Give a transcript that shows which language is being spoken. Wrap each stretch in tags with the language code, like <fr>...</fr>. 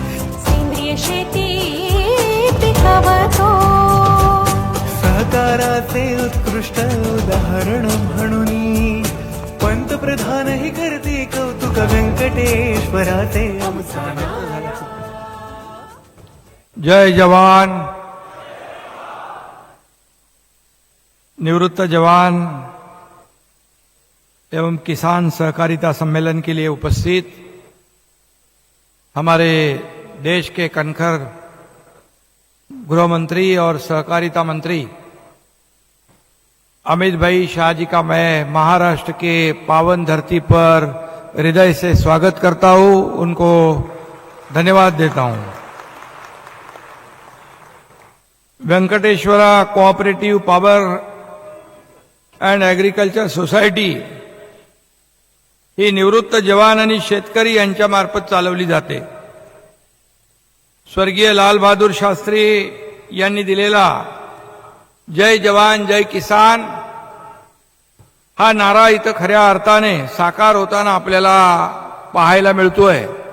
<mr>सेंद्रिय शेती पिकवतो सहकाराचे उत्कृष्ट उदाहरण म्हणून पंतप्रधान ही करते कौतुक व्यंकटेश्वराचे आमचा नाथ।</mr> <hi>जय जवान, निवृत्त जवान एवं किसान सहकारिता सम्मेलन के लिए उपस्थित हमारे देश के कनखर गृह मंत्री और सहकारिता मंत्री अमित भाई शाह जी का मैं महाराष्ट्र के पावन धरती पर हृदय से स्वागत करता हूं, उनको धन्यवाद देता हूं।</hi> <mr>Venkateswara cooperative power and agriculture society ही निवृत्त जवान आणि शेतकरी यांच्या मार्फत चालवली जाते। स्वर्गीय लाल बहादूर शास्त्री यांनी दिलेला जय जवान जय किसान हा नारा इथं खऱ्या अर्थाने साकार होताना आपल्याला पाहायला मिळतोय।</mr>